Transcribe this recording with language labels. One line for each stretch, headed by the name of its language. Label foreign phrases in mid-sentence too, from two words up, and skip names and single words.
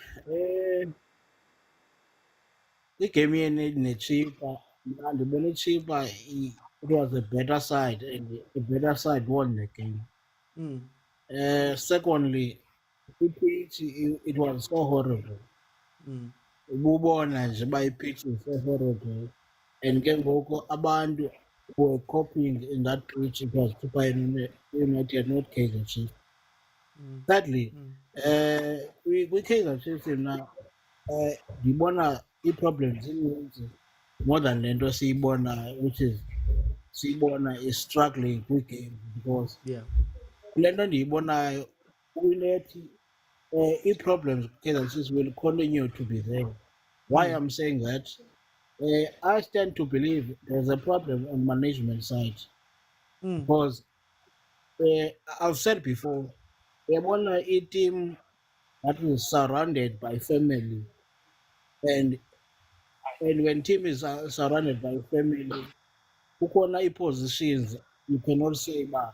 English: The game in the Chippa, and the Chippa, it was a better side, and the better side won the game. Secondly, it was so horrible.
Xhosa: Ubona nje bayipitch
English: is so horrible. And
Xhosa: ke ngoku abantu
English: who were copying in that pitch, it was Super United, not Kaizer Chiefs. Thirdly, we Kaizer Chiefs now,
Xhosa: ndibona i-problems ininzi
English: more than
Xhosa: le nto siyibona,
English: which is
Xhosa: siyibona
English: is struggling
Xhosa: kwi-game, because le nto ndiyibonayo uyilethi i-problems Kaizer Chiefs
English: will continue to be there. Why I'm saying that, I stand to believe there's a problem on management side, because I've said before, they want a team that is surrounded by family, and when team is surrounded by family, ukona positions you cannot say